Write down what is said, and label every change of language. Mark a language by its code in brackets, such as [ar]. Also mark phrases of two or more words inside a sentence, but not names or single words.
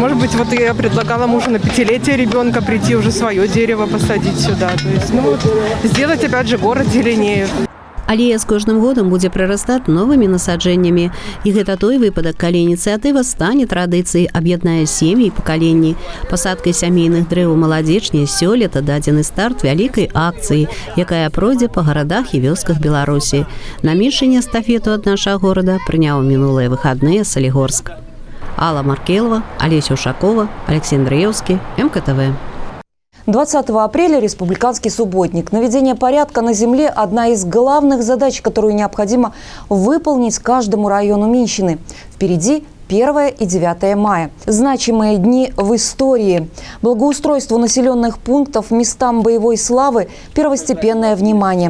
[ru] Может быть, вот я предлагала мужу на 5-летие ребенка прийти уже свое дерево посадить сюда. То есть, ну, вот, сделать, опять же, город зеленее. [be] Алея з кожным годам будзе прырастаць новымі насаджэннямі. І гэта той выпадак, калі ініцыятыва стане традыцыяй, аб'яднае сем'і і пакаленні. Пасадкай сямейных дрэў у Молодечне сёлета дадзены старт вялікай акцыі, якая пройдзе па гарадах і вёсках Беларусі. На меншыне эстафету ад нашага горада прыняў мінулыя выхадныя Салігорск. [ru] Алла Маркелова, Олеся Ушакова, Алексей Андреевский, МКТВ. 20 апреля республиканский субботник. Наведение порядка на земле – одна из главных задач, которую необходимо выполнить каждому району Минщины. Впереди 1 и 9 мая. Значимые дни в истории. Благоустройству населенных пунктов, местам боевой славы первостепенное внимание.